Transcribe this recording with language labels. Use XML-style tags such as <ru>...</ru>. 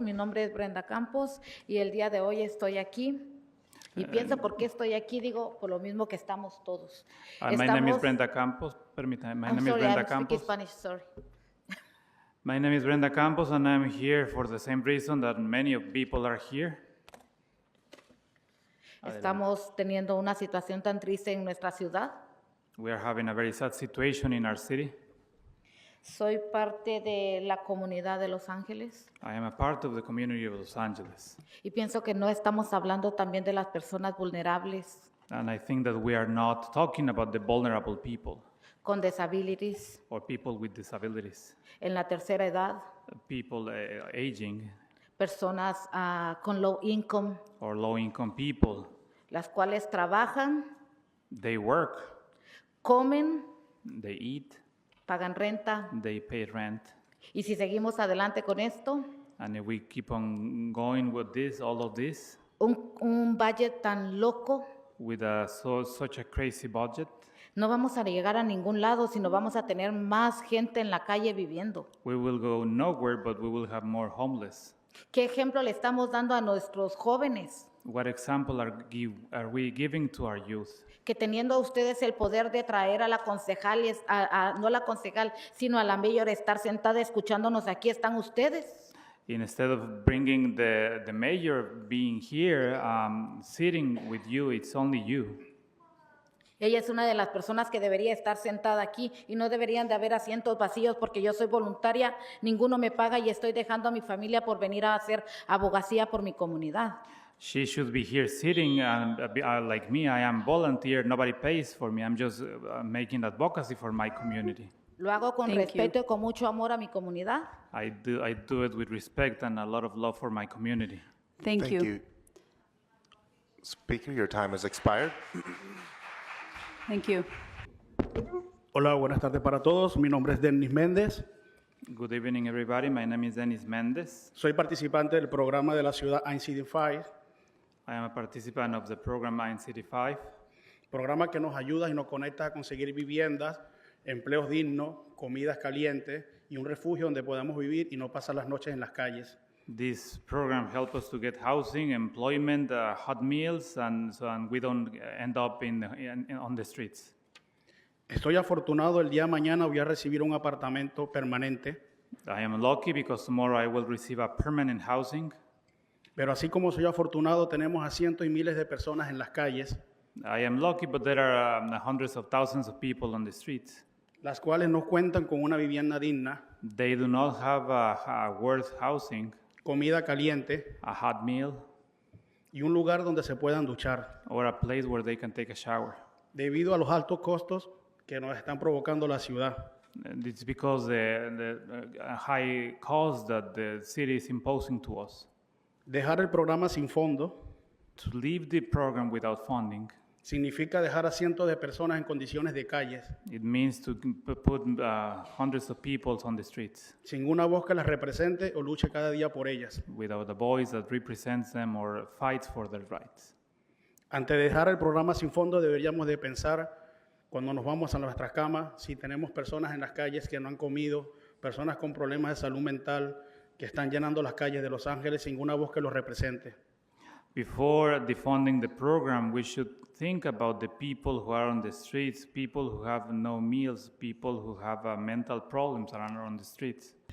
<es>Mi nombre es Brenda Campos y el día de hoy estoy aquí. Y pienso por qué estoy aquí, digo, por lo mismo que estamos todos.</es> <en>My name is Brenda Campos.</en> <es>Permítame.</es> <en>My name is Brenda Campos. Spanish, sorry. My name is Brenda Campos, and I'm here for the same reason that many of people are here.</en> <es>Estamos teniendo una situación tan triste en nuestra ciudad.</es> <en>We are having a very sad situation in our city.</en> <es>Soy parte de la comunidad de Los Ángeles</es> <en>I am a part of the community of Los Angeles,</en> <es>y pienso que no estamos hablando también de las personas vulnerables,</es> <en>and I think that we are not talking about the vulnerable people</en> <es>con disabilities,</es> <en>or people with disabilities,</en> <es>en la tercera edad,</es> <en>people aging,</en> <es>personas con</es> <en>low income, or low-income people.</en> <es>las cuales trabajan,</es> <en>They work,</en> <es>comen,</es> <en>they eat,</en> <es>pagan renta.</es> <en>they pay rent,</en> <es>Y si seguimos adelante con esto,</es> <en>and if we keep on going with this, all of this,</en> <es>un budget tan loco,</es> <en>with such a crazy budget,</en> <es>no vamos a llegar a ningún lado, sino vamos a tener más gente en la calle viviendo.</es> <en>we will go nowhere, but we will have more homeless.</en> <es>¿Qué ejemplo le estamos dando a nuestros jóvenes?</es> <en>What example are we giving to our youth?</en> <es>Que teniendo ustedes el poder de traer a la concejal, no a la concejal, sino a la mayor, estar sentada escuchándonos, aquí están ustedes.</es> <en>Instead of bringing the mayor being here, sitting with you, it's only you.</en> <es>Ella es una de las personas que debería estar sentada aquí y no deberían de haber asientos vacíos porque yo soy voluntaria, ninguno me paga y estoy dejando a mi familia por venir a hacer abogacía por mi comunidad.</es> <en>She should be here sitting, and like me, I am volunteer. Nobody pays for me. I'm just making advocacy for my community.</en> <es>Lo hago con</es> <en>Thank</en> <es>respeto y con mucho amor a mi comunidad.</es> <en>I do it with respect and a lot of love for my community. Thank you. Speaker, your time has expired. Thank you.</en> <es>Hola, buenas tardes para todos. Mi nombre es Denis Méndez.</es> <en>Good evening, everybody. My name is Dennis Mendez.</en> <es>Soy participante del programa de la ciudad INCD5,</es> <en>I am a participant of the program City 5,</en> <es>programa que nos ayuda y nos conecta a conseguir viviendas, empleos dignos, comidas calientes y un refugio donde podamos vivir y no pasar las noches en las calles.</es> <en>This program helps us to get housing, employment, hot meals, and we don't end up on the streets.</en> <es>Estoy afortunado, el día de mañana voy a recibir un apartamento permanente,</es> <en>I am lucky because tomorrow I will receive a permanent housing.</en> <es>pero así como soy afortunado, tenemos a cientos y miles de personas en las calles,</es> <en>I am lucky, but there are hundreds of thousands of people on the streets.</en> <es>las cuales no cuentan con una vivienda digna,</es> <en>They do not have a worth housing,</en> <es>comida caliente</es> <en>a hot meal,</en> <es>y un lugar donde se puedan duchar,</es> <en>or a place where they can take a shower.</en> <es>debido a los altos costos que nos están provocando la ciudad.</es> <en>And it's because the high cost that the city is imposing to us.</en> <es>Dejar el programa sin fondo</es> <en>To leave the program without funding,</en> <es>significa dejar a cientos de personas en condiciones de calles,</es> <en>it means to put hundreds of people on the streets</en> <es>sin una voz que las represente o luche cada día por ellas.</es> <en>without a voice that represents them or fights for their rights.</en> <es>Antes de dejar el programa sin fondo, deberíamos de pensar cuando nos vamos a nuestras camas, si tenemos personas en las calles que no han comido, personas con problemas de salud mental que están llenando las calles de Los Ángeles sin una voz que los represente.</es> <en>Before defunding the program, we should think about the people who are on the streets, people who have no meals, people who have mental problems and are on the streets.</en>